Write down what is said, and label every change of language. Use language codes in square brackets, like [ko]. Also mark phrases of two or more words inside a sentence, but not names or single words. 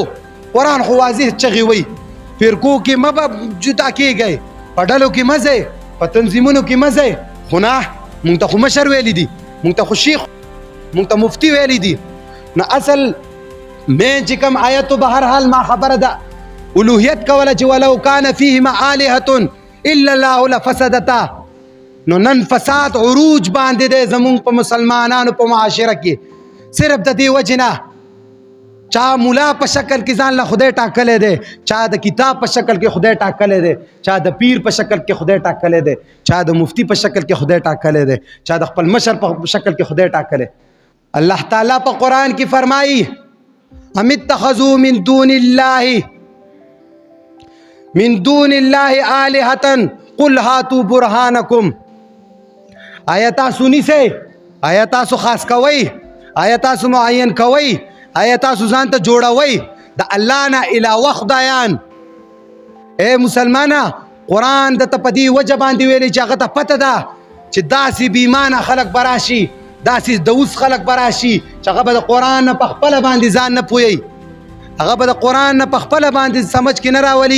[ps] قرآن خو واضح چغې وایي فرقو کې مه به جدا کېږئ، په ډلو کې مه ځئ، په تنظیمونو کې مه ځئ. خو نه، مونږ ته خو مشر ویلی دي، مونږ ته خو شیخ، مونږ ته مفتی ویلی دي. نو اصل مین چې کوم آیتو به هر حال ما خبره ده الوهیت کوله چې [ar] ولو کان فیهما آلهة الا الله لفسدتا. [ps] نو نن فساد عروج باندې دی زمونږ په مسلمانانو په معاشره کې، صرف د دې وجې نه چا مولا په شکل کې ځان له خدای ټاکلی دی، چا د کتاب په شکل کې خدای ټاکلی دی، چا د پیر په شکل کې خدای ټاکلی دی، چا د مفتی په شکل کې خدای ټاکلی دی، چا د خپل مشر په شکل کې خدای ټاکلی. الله تعالی په قرآن کې فرمایي [ar] ام اتخذوا من دون الله آلهة قل هاتوا برهانکم. [ps] آیا تاسو نیسئ؟ آیا تاسو خاص کوئ؟ آیا تاسو معین کوئ؟ آیا تاسو ځان ته جوړوئ د الله نه علاوه خدایان؟ اے مسلمانه قرآن د ته په دې وجه باندې ویلی چې هغه ته پته ده چې داسې بېایمانه خلک به راشي، داسې دوس خلک به راشي چې هغه به د قرآن نه په خپله باندې ځان نه پوهوي، هغه به د قرآن نه په خپله باندې سمج کې نه راولي.